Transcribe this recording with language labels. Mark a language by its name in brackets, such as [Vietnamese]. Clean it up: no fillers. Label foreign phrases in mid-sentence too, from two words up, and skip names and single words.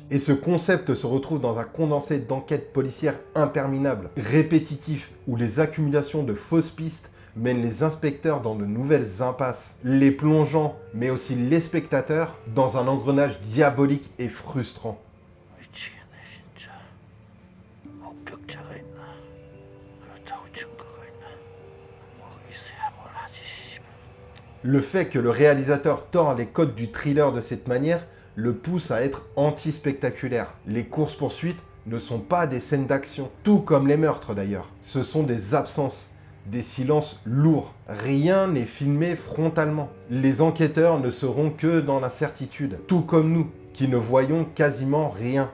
[French] Et ce concept se retrouve dans un condensé d'enquêtes policières interminables, répétitif, où les accumulations de fausses pistes mènent les inspecteurs dans de nouvelles impasses, les plongeant, mais aussi les spectateurs, dans un engrenage diabolique et frustrant. [Korean] 미치겠네 진짜. 목격자가 있나? 그렇다고 증거가 있나? 뭐 있어야 뭘 하지 씨발. [French] Le fait que le réalisateur tord les codes du thriller de cette manière le pousse à être anti-spectaculaire. Les courses-poursuites ne sont pas des scènes d'action, tout comme les meurtres d'ailleurs. Ce sont des absences, des silences lourds. Rien n'est filmé frontalement. Les enquêteurs ne seront que dans l'incertitude, tout comme nous, qui ne voyons quasiment rien.